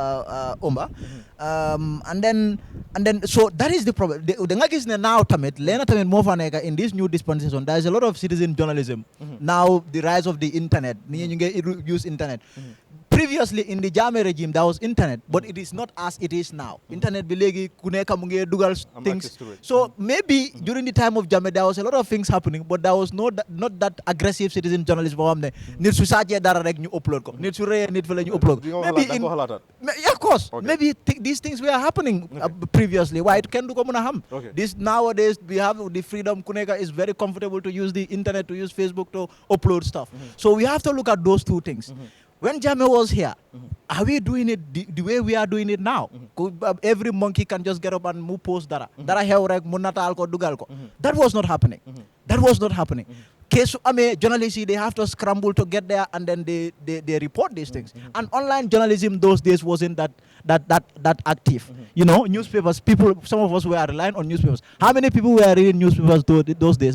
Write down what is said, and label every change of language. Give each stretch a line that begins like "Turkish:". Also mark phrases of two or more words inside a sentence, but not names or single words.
English: and then so that is the problem
Wolof: da nga gis ne
English: now
Wolof: tamit leena tamit moo fa nekk
English: in this new dispensation there is a lot of citizen journalism now the rise of the internet
Wolof: ni ñu ngi
English: use internet previously in the Jammeh regime there was internet but it is not as it is now internet
Wolof: bi léegi ku nekk mu ngi dugal
English: things so maybe during the time of Jammeh there was a lot of things happening but there was not that aggressive citizen journalism
Wolof: boo xam ne nit su sàccee dara rek ñu upload ko nit su reyee nit fa la ñu upload
English: maybe of course maybe these things were happening previously
Wolof: waaye kenn du ko mën a xam
English: this nowadays we have the freedom
Wolof: ku nekk
English: is very comfortable to use the internet to use Facebook to upload stuff so we have to look at those two things when Jammeh was here, are we doing it the way we are doing it now? Every monkey can just get up and move post dara.
Wolof: Dara hew rek mu nataal ko dugal ko.
English: That was not happening. That was not happening. Journalists, they have to scramble to get there and then they report these things. And online journalism those days wasn't that active. You know, newspapers, some of us were relying on newspapers. How many people were reading newspapers those days?